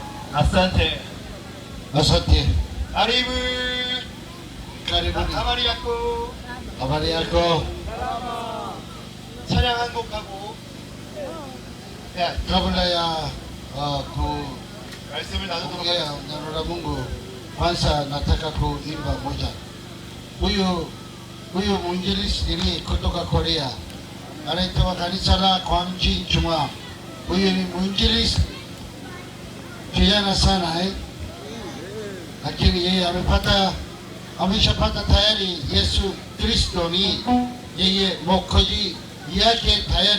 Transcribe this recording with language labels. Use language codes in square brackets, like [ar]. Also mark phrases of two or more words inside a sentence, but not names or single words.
[sw] Asante. Asante. Karibu. Karibuni. Habari yako. Habari yako. [ko] 찬양 한 곡하고 [sw] Kabla ya [ko] 말씀을 나누도록 [sw] kuongea [ko] 하겠습니다. [sw] neno la Mungu, kwanza nataka kuimba moja. Huyu mwinjilisti kutoka Korea anaitwa kanisa la Kwamji Juma. Huyu ni mwinjilisti kijana sana lakini yeye ameshapata tayari Yesu Kristo ni yeye mwokozi yake tayari.